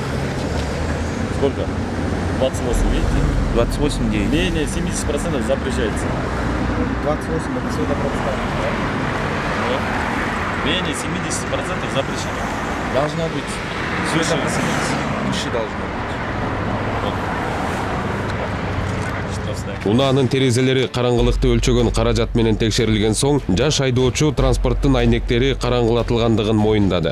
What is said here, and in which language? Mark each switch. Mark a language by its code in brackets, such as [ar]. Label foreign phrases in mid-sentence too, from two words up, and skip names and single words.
[ru] Сколько? 28, видите? 28 дней. Менее 70% запрещается. 28, это всегда представлено, да? Вот. Менее 70% запрещено. Должно быть. Выше. Выше должно быть. [ky] Унаанын терезелери караңгылыкты өлчөгөн каражат менен текшерилген соң, жаш айдоочу транспорттун айнектери караңгылатылгандыгын моюндады.